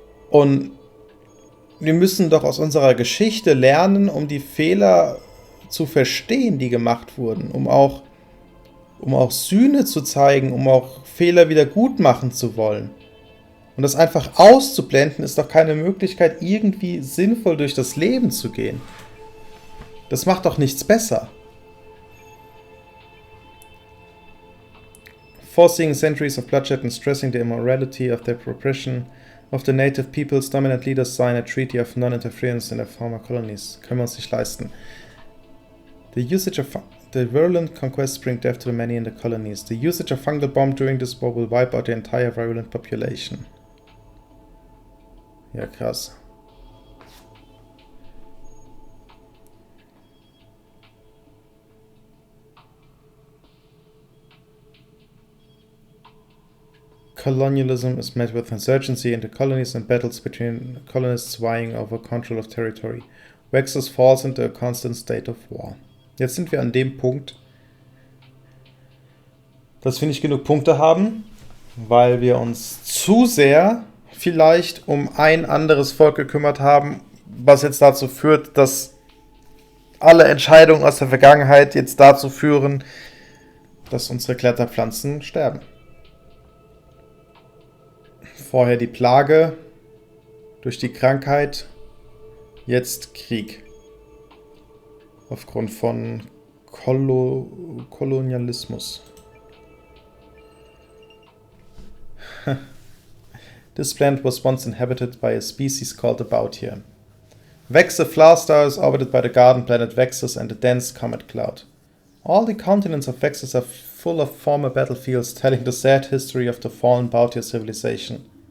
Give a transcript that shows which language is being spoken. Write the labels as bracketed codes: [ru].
[de] Und wir müssen doch aus unserer Geschichte lernen, um die Fehler zu verstehen, die gemacht wurden, um auch Sühne zu zeigen, um auch Fehler wieder gut machen zu wollen. Und das einfach auszublenden, ist doch keine Möglichkeit, irgendwie sinnvoll durch das Leben zu gehen. Das macht doch nichts besser. [en] Foreseeing centuries of bloodshed and stressing the immorality of their oppression of the native peoples, dominant leaders sign a treaty of non-interference in their former colonies. [de] Können wir uns nicht leisten. [en] The virulent conquests bring death to the many in the colonies. The usage of fungal bomb during this war will wipe out the entire virulent population. [de] Ja, krass. [en] Colonialism is met with insurgency in the colonies and battles between colonists vying over control of territory. Vexus falls into a constant state of war. [de] Jetzt sind wir an dem Punkt, dass wir nicht genug Punkte haben, weil wir uns zu sehr vielleicht um ein anderes Volk gekümmert haben, was jetzt dazu führt, dass alle Entscheidungen aus der Vergangenheit jetzt dazu führen, dass unsere Kletterpflanzen sterben. Vorher die Plage, durch die Krankheit, jetzt Krieg. Aufgrund von Kolonialismus. [en] This planet was once inhabited by a species called the Boutier. Vex, the flower star, is orbited by the garden planet Vexus and a dense comet cloud. All the continents of Vexus are full of former battlefields telling the sad history of the fallen Boutier civilization.